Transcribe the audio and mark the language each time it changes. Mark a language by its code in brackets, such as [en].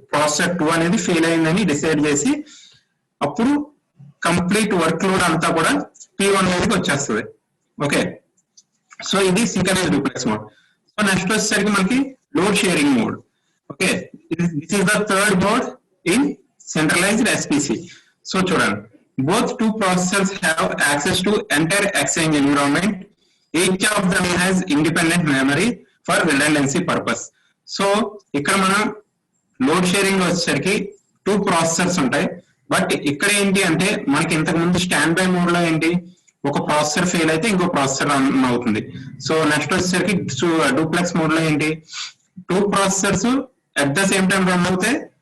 [te] Processor 2 అనేది fail అయిందని decide చేసి అప్పుడు కంప్లీట్ వర్క్ లోడ్ అంతా కూడా P1 మీదకి వచ్చేస్తుంది. ఓకే, సో ఇది synchronous duplex mode. So next వచ్చేసరికి మనకి load sharing mode. [en] Okay, this is the third mode in centralized SPC. [te] So చూడండి, [en] both 2 processors have access to entire exchange environment. Each of them has independent memory for redundancy purpose. [te] So ఇక్కడ మనం load sharing వచ్చేసరికి 2 processors ఉంటాయి. But ఇక్కడ ఏంటి అంటే మనకి ఇంతకు ముందు స్టాండ్ బై మోడ్ లో ఏంటి ఒక ప్రాసెసర్ ఫెయిల్ అయితే ఇంకో ప్రాసెసర్ రన్ అవుతుంది. సో నెక్స్ట్ వచ్చేసరికి డూప్లెక్స్ మోడ్ లో ఏంటి 2 processors at the same time run అవుతాయి.